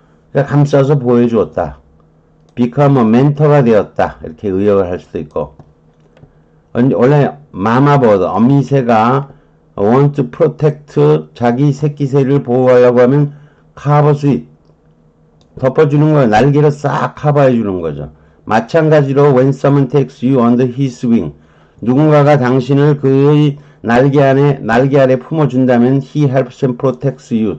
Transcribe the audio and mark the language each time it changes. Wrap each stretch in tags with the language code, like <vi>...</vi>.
<ko>그러니까 감싸서 보여주었다.</ko> <en>become a</en> <ko>멘토가 되었다. 이렇게 의역을 할 수도 있고. 원래 마마버드, 어미새가</ko> <en>want to protect</en> <ko>자기 새끼새를 보호하려고 하면</ko> <en>cover it.</en> <ko>덮어주는 거예요. 날개를 싹 커버해 주는 거죠. 마찬가지로</ko> <en>when someone takes you under his wing.</en> <ko>누군가가 당신을 그의 날개 아래 품어준다면</ko> <en>he helps and protects you.</en>